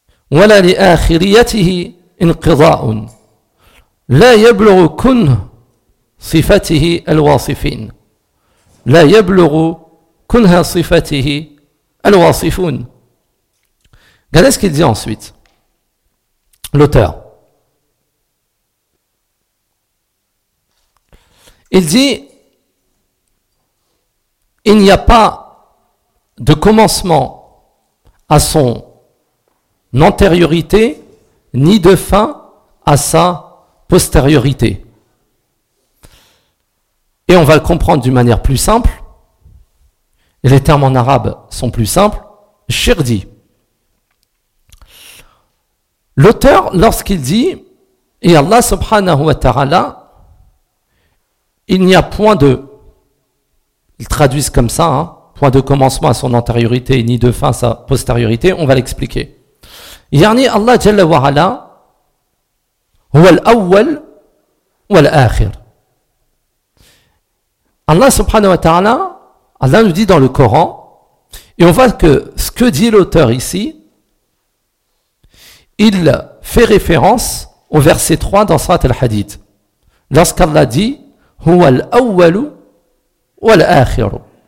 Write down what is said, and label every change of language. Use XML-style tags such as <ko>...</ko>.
<ar>ولا لآخريته انقضاء لا يبلغ كنه صفته الواصفين لا يبلغ كنه صفته الواصفون.</ar> <fr>Regardez ce qu'il dit ensuite l'auteur. Il dit il n'y a pas de commencement à son n'antériorité, ni de fin à sa postériorité. Et on va le comprendre d'une manière plus simple. Et les termes en arabe sont plus simples. Shir dit. L'auteur, lorsqu'il dit, et Allah subhanahu wa ta'ala, il n'y a point de, ils traduisent comme ça, hein, point de commencement à son antériorité, ni de fin à sa postériorité, on va l'expliquer.</fr> <ar>يعني الله جل وعلا هو الأول والآخر. الله سبحانه وتعالى الله</ar> <fr>nous dit dans le Coran et on voit que ce que dit l'auteur ici il fait référence au verset 3 dans Sourate Al-Hadid, lorsqu'Allah dit</fr> <ar>Huwa al-awwalu wal-akhiru.</ar>